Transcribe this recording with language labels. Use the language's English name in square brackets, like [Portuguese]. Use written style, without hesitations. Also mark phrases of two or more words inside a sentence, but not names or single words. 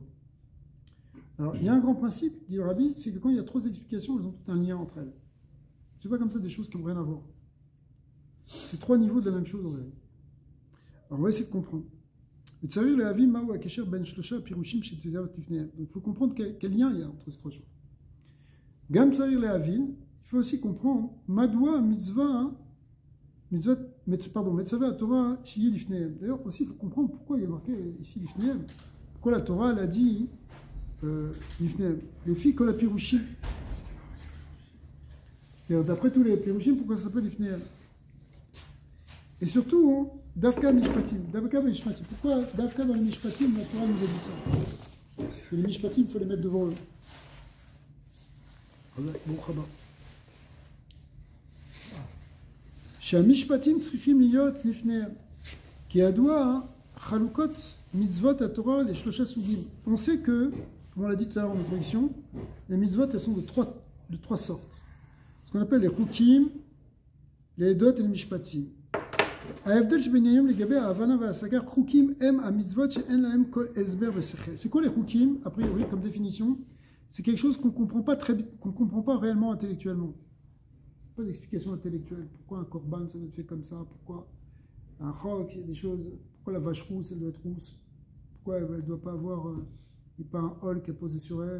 [French] Alors, il y a un grand principe, dit le Rabbi, c'est que quand il y a 3 explications, elles ont tout un lien entre elles. C'est pas comme ça des choses qui n'ont rien à voir. C'est 3 niveaux de la même chose en réalité. Alors, on va essayer de comprendre. Donc, il faut comprendre quel lien il y a entre ces 3 choses. [Hebrew] גם צריך להבין, [French] il faut aussi comprendre [Hebrew] מדוע מצוה, מצווה תורה שיהיו לפניהם. [French] D'ailleurs, aussi, il faut comprendre pourquoi il y a marqué ici lifnehem. Pourquoi la Torah elle a dit lifnehem. Les filles [Hebrew] כל הפירושים. [French] D'après tous les pirushim, pourquoi ça s'appelle lifnehem? Et surtout, [Hebrew] דווקא משפטים. דווקא משפטים. [French] Pourquoi Davka dans les Mishpatim, la Torah nous a dit ça? Parce que les Mishpatim, il faut les mettre devant eux. [Hebrew] שהמשפטים צריכים להיות לפניהם. כי ידוע, חלוקות מצוות התורה לשלושה סוגים. [French] On sait que, comme on l'a dit tout à l'heure en introduction, les mitzvot, elles sont de trois sortes. Ce qu'on appelle les chukim, les edot et les mishpatim. [Hebrew] ההבדל שביניהם לגבי ההבנה וההשגה, חוקים הם המצוות שאין להם כל הסבר ושכל. [French] C'est quoi les chukim, a priori, comme définition? C'est quelque chose qu'on ne comprend pas réellement intellectuellement. Pas d'explication intellectuelle. Pourquoi un korban, ça doit être fait comme ça? Pourquoi un chok, il y a des choses. Pourquoi la vache rousse, elle doit être rousse? Pourquoi elle ne doit pas avoir pas un hol qui est posé sur elle?